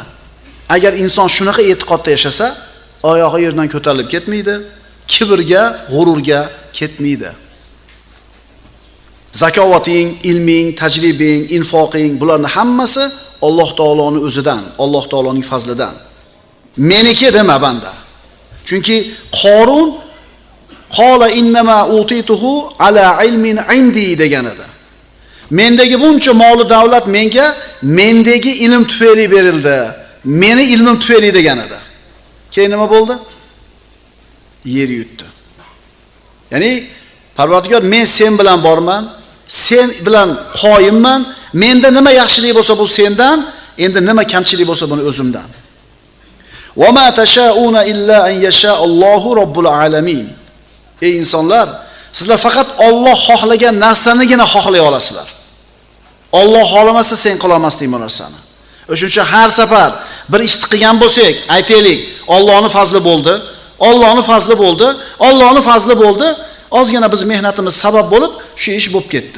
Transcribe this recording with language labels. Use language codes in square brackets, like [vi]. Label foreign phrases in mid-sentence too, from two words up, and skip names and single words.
[uz] Agar inson shunaqa e'tiqodda yashasa, oyog'i yerdan ko'tarilib ketmaydi, kibrga, g'ururga ketmaydi. Zakovating, ilming, tajribang, infoqing, bularning hammasi Alloh taoloning o'zidan, Alloh taoloning fazlidan. Meniki dema banda. Chunki Qorun [ar] قال إنما أوتيته على علم عندي [uz] degan edi. Mendagi buncha mol davlat menga mendagi ilm tufayli berildi. Meni ilmim tufayli degan edi. Keyin nima bo'ldi? Yer yutdi. Ya'ni Parvardigor, men sen bilan borman, sen bilan qoyimman, menda nima yaxshilik bo'lsa bu sendan, endi nima kamchilik bo'lsa buni o'zimdan. [ar] وما تشاءون إلا أن يشاء الله رب العالمين. [uz] Ey insonlar, sizlar faqat Alloh xohlagan narsanigina xohlay olasizlar. Alloh xohlamasa sen qila olmasding bu narsani. O'shuning uchun har safar bir ishni qilgan bo'lsak, aytaylik, Allohning fazli bo'ldi, Allohning fazli bo'ldi, Allohning fazli bo'ldi, ozgina biz mehnatimiz sabab bo'lib, shu ish bo'lib ketdi.